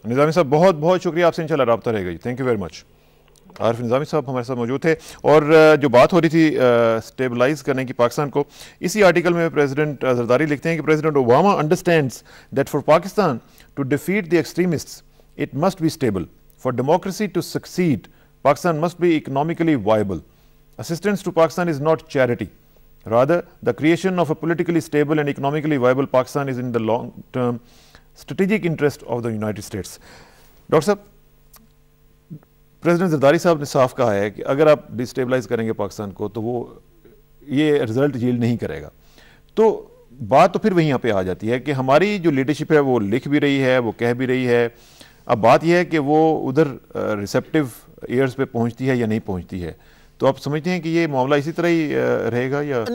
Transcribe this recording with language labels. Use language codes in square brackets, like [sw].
[ur] نظامی صاحب بہت بہت شکریہ، آپ سے انشاءاللہ رابطہ رہے گا جی، تھینک یو ویری مچ۔ عارف نظامی صاحب ہمارے ساتھ موجود تھے، اور جو بات ہو رہی تھی اسٹیبلائز کرنے کی پاکستان کو، اسی آرٹیکل میں پریزیڈنٹ زرداری لکھتے ہیں کہ [en] President Obama understands that for Pakistan to defeat the extremists it must be stable. For democracy to succeed, Pakistan must be economically viable. Assistance to Pakistan is not charity. Rather, the creation of a politically stable and economically viable Pakistan is in the long-term strategic interest of the United States. [ur] Doctor صاحب، president Zardari صاحب نے صاف کہا ہے کہ اگر آپ ڈسٹیبلائز کریں گے پاکستان کو تو وہ یہ رزلٹ ییلڈ نہیں کرے گا، تو بات تو پھر وہیں یہاں پہ آ جاتی ہے کہ ہماری جو لیڈرشپ ہے وہ لکھ بھی رہی ہے، وہ کہہ بھی رہی ہے، اب بات یہ ہے کہ وہ ادھر ریسیپٹیو ایئرز پہ پہنچتی ہے یا نہیں پہنچتی ہے، تو آپ سمجھتے ہیں کہ یہ معاملہ اسی طرح ہی رہے گا یا